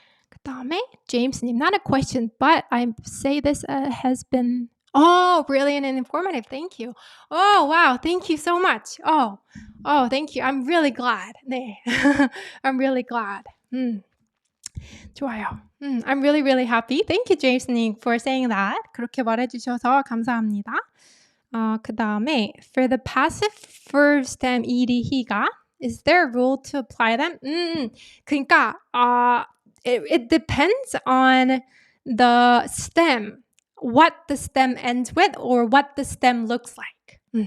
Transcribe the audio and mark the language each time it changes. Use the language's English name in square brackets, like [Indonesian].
[Korean] 그 다음에 [English] James님, not a question, but I say this has been brilliant and informative. Thank you. Wow. Thank you so much. Thank you. I'm really glad. [Korean] 네. [English] I'm really glad. [Korean] 좋아요. [English] I'm really, really happy. Thank you, James님, for saying that. [Korean] 그렇게 말해주셔서 감사합니다. 그 다음에 [English] for the passive verb stem ed, he가, is there a rule to apply them? [Korean] 그러니까 [English] it depends on the stem, what the stem ends with or what the stem looks like.